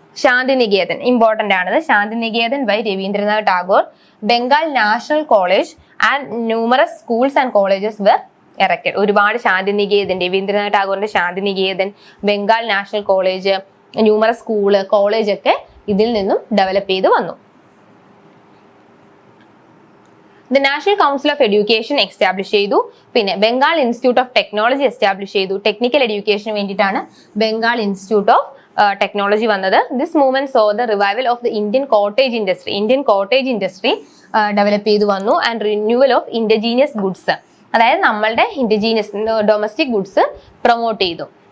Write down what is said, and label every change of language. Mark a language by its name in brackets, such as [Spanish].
[English] Shantiniketan important ആണത്. Shantiniketan by Rabindranath Tagore, Bengal national college and numerous schools and colleges were erected. [Malayalam] ഒരുപാട് ശാന്തിനികേതൻ, രവീന്ദ്രനാഥ് ടാഗോറിന്റെ Shantiniketan, Bengal national college, numerous school, college ഒക്കെ ഇതിൽ നിന്നും ഡെവലപ്പ് ചെയ്ത് വന്നു. [English] The National Council of Education establish ചെയ്തു. [Malayalam] പിന്നെ Bengal institute of technology establish ചെയ്തു. ടെക്നിക്കൽ എഡ്യൂക്കേഷന് വേണ്ടിയിട്ടാണ് ബംഗാൾ ഇൻസ്റ്റിറ്റ്യൂട്ട് ഓഫ് ടെക്നോളജി വന്നത്. [English] this movement so the revival of the Indian cottage industry develop ചെയ്തു വന്നു and renewal of indigenous goods, [Malayalam] അതായത് നമ്മളുടെ [English] Indigenous domestic goods promote ചെയ്തു.